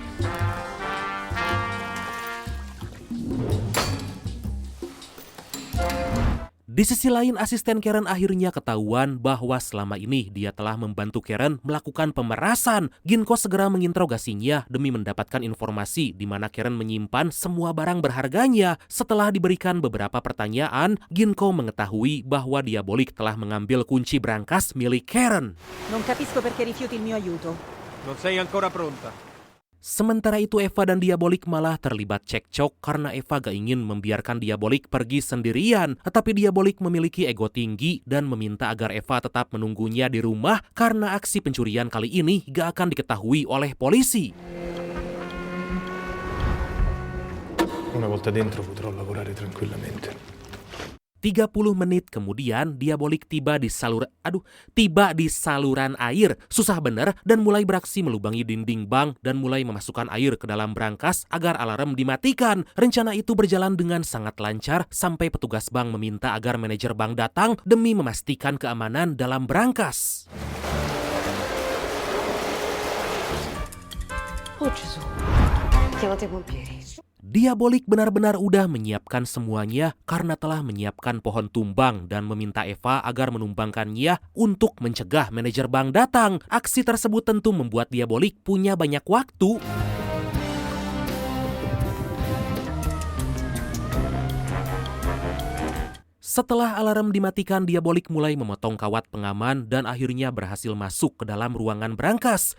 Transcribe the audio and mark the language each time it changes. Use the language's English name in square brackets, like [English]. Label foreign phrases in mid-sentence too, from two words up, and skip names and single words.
[Indonesian] Di sisi lain, asisten Karen akhirnya ketahuan bahwa selama ini dia telah membantu Karen melakukan pemerasan. Ginko segera menginterogasinya demi mendapatkan informasi di mana Karen menyimpan semua barang berharganya. Setelah diberikan beberapa pertanyaan, Ginko mengetahui bahwa Diabolik telah mengambil kunci berangkas milik Karen. [Italian] Non capisco perché rifiuti il mio aiuto. Non sei ancora pronta. [Indonesian] Sementara itu Eva dan Diabolik malah terlibat cekcok karena Eva gak ingin membiarkan Diabolik pergi sendirian. Tetapi Diabolik memiliki ego tinggi dan meminta agar Eva tetap menunggunya di rumah karena aksi pencurian kali ini gak akan diketahui oleh polisi. [Italian] Una volta dentro potrò lavorare tranquillamente. [Indonesian] 30 menit kemudian Diabolik tiba di saluran air. Susah bener dan mulai beraksi melubangi dinding bank dan mulai memasukkan air ke dalam brankas agar alarm dimatikan. Rencana itu berjalan dengan sangat lancar sampai petugas bank meminta agar manajer bank datang demi memastikan keamanan dalam brankas. [Italian] Oh Gesù. Chiamate i pompieri. [Indonesian] Diabolik benar-benar udah menyiapkan semuanya karena telah menyiapkan pohon tumbang dan meminta Eva agar menumbangkannya untuk mencegah manajer bank datang. Aksi tersebut tentu membuat Diabolik punya banyak waktu. Setelah alarm dimatikan, Diabolik mulai memotong kawat pengaman dan akhirnya berhasil masuk ke dalam ruangan berangkas.